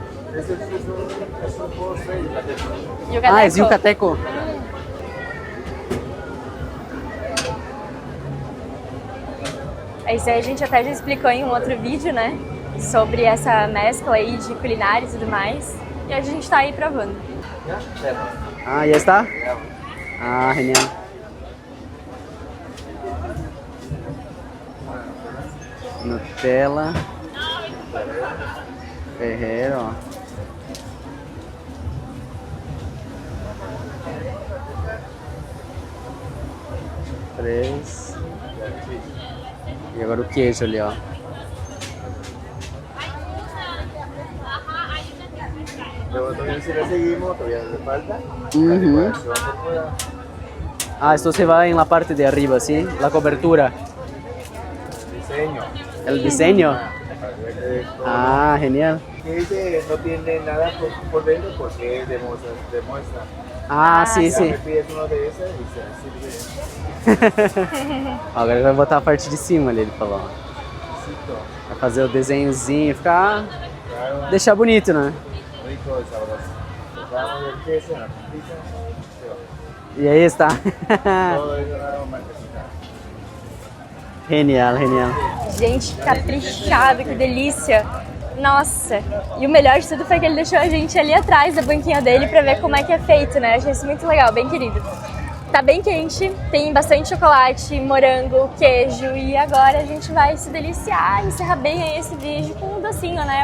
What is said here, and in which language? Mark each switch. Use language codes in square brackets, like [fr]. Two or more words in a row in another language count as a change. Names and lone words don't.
[es] Es un postre yucateco. Yucateco. [pt] Ah, é yucateco. Isso aí a gente até já explicou em um outro vídeo, né? Sobre essa mescla aí de culinária e tudo mais. E hoje a gente tá aí provando. [es] Ah, ya está? Ah, genial. Nutella. [pt] Ferrero. Três. E agora o queijo ali, ó. [es] Entonces, si le seguimos, todavía le falta. Uhum. Ah, esto se va en la parte de arriba, ¿sí? La cobertura. Diseño. El diseño. Esto, Ah, genial. que dice no tiene nada por dentro porque es de muestra. [pt] Ah, sim, [es] Ya [pt] sim. [es] me pides uno de esas y se sirve. [pt] Agora ele vai botar a parte de cima ali, ele falou. [es] Exquisito. [pt] Vai fazer o desenhozinho, ficar... [es] Claro, [pt] deixar bonito, né? [es] rico y sabroso. Tocamos el queso en la puntita. E aí está. Todo eso nada más marquesita. [pt] Genial, genial. Gente, caprichado, que delícia! Nossa! E o melhor de tudo foi que ele deixou a gente ali atrás da banquinha dele pra ver como é que é feito, né? Achei isso muito legal, bem querido. Tá bem quente, tem bastante chocolate, morango, queijo e agora a gente vai se deliciar e encerrar bem aí esse vídeo com um docinho, né?